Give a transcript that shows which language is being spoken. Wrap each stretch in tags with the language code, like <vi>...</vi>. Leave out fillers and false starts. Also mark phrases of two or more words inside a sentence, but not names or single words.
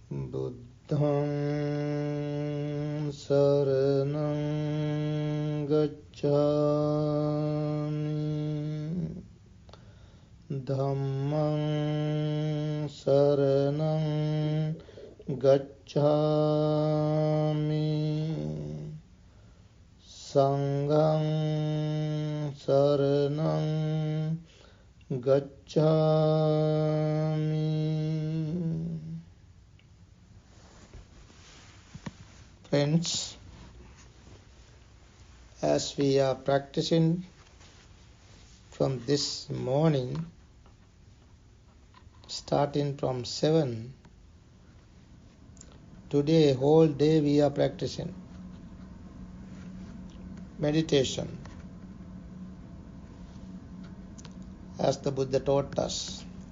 <pi>Buddhang saranang gacchami, Dhammang saranang gacchami, Sanghang saranang gacchami.</pi> <en>Friends, as we are practicing from this morning, starting from 7, today whole day we are practicing meditation as the Buddha taught us.</en>